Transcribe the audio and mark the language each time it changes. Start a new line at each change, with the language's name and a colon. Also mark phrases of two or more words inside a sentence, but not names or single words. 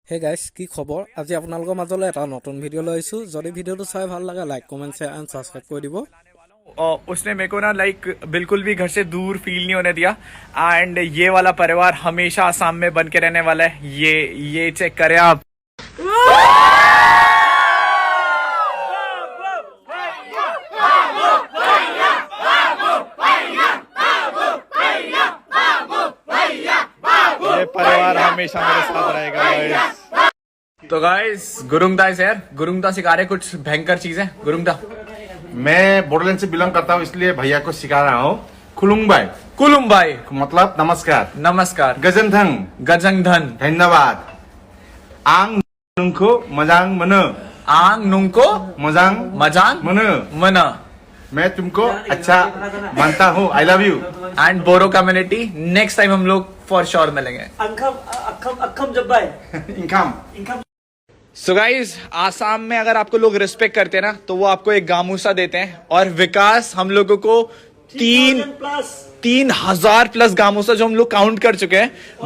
English: hey guys
Assamese: কি খবৰ আজি আপোনালোকৰ মাজলৈ এটা নতুন ভিডিও লৈ আইছো যদি ভিডিওটো চাই ভাল লাগে
English: like comment share and subscribe
Assamese: কৰি দিব
Hindi: उसने मेरे को ना लाइक बिल्कुल भी घर से दूर फील नहीं होने दिया एंड ये वाला परिवार हमेशा आसाम में बन के रहने वाला है। ये चेक करें आप। ये परिवार हमेशा मेरे साथ रहेगा गाइस। तो गाइस गुरुंगदा
English: is here.
Hindi: गुरुंगदा सिखा रहे कुछ भयंकर चीजें। गुरुंगदा मैं बोडोलैंड से बिलोंग करता हूँ इसलिए भैया को सिखा रहा हूँ।
Bodo: कुलुंगबाई कुलुम्बाई
Hindi: मतलब नमस्कार। नमस्कार।
Bodo: गजनधन गजंगधन धन्यवाद। आंग नुंको मजांग मनो आंग नुंको मजांग मजांग मनो मना।
Hindi: मैं तुमको अच्छा मानता हूँ।
English: I love you.
Hindi: एंड बोरो कम्युनिटी
English: next time
Hindi: हम लोग
English: for sure
Hindi: मिलेंगे। इनकम सो गाइज आसाम में अगर आपको लोग रिस्पेक्ट करते हैं ना तो वो आपको एक गामूसा देते हैं और विकास हम लोगों को 3,000 प्लस गामूसा जो हम लोग काउंट कर चुके हैं।